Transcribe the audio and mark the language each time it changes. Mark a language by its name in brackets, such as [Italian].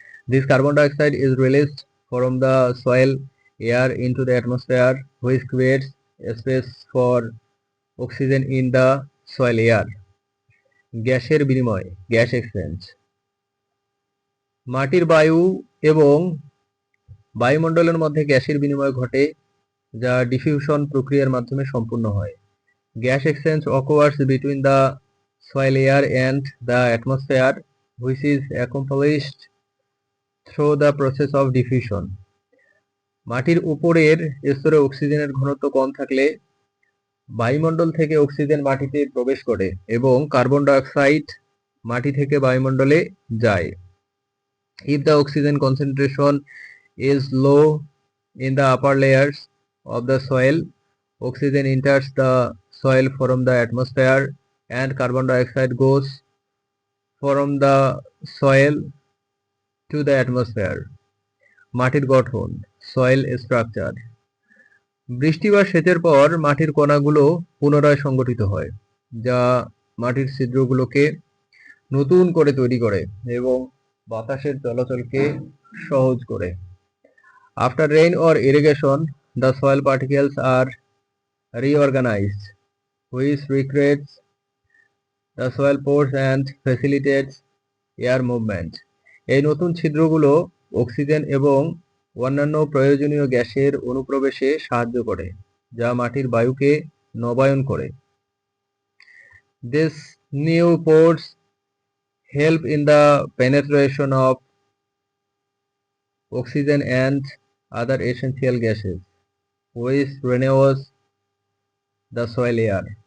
[English] This carbon dioxide is released from the soil air into the atmosphere, which creates a space for oxygen in the soil air. [Bangla] গ্যাসের বিনিময়, gas exchange. মাটির বায়ু এবং বায়ুমণ্ডলের মধ্যে গ্যাসের বিনিময় ঘটে, যা ডিফিউশন প্রক্রিয়ার মাধ্যমে সম্পূর্ণ হয়। [English] Gas exchange occurs between the soil air and the atmosphere, which is accomplished through the process of diffusion. [Bangla] মাটির উপরের স্তরে অক্সিজেনের ঘনত্ব কম থাকলে বায়ুমণ্ডল থেকে অক্সিজেন মাটিতে প্রবেশ করে এবং কার্বন ডাই অক্সাইড মাটি থেকে বায়ুমণ্ডলে যায়। [English] If the oxygen concentration is low in the upper layers of the soil, oxygen enters the soil from the atmosphere and carbon dioxide goes from the soil to the atmosphere. [Bangla] মাটির গঠন, soil structure. বৃষ্টি বা সেচের পর মাটির কণাগুলো পুনরায় সংগঠিত হয়, যা মাটির ছিদ্রগুলোকে নতুন করে তৈরি করে এবং বাতাসের চলাচলকে সহজ করে। [English] After rain or irrigation, the soil particles are reorganized, which recreates the soil pores and facilitates air movement. [Bangla] এই নতুন ছিদ্রগুলো অক্সিজেন এবং অন্যান্য প্রয়োজনীয় গ্যাসের অনুপ্রবেশে সাহায্য করে, যা মাটির বায়ুকে নবায়ন করে। [English] These new pores help in the penetration of oxygen and other essential gases, which renews the soil air.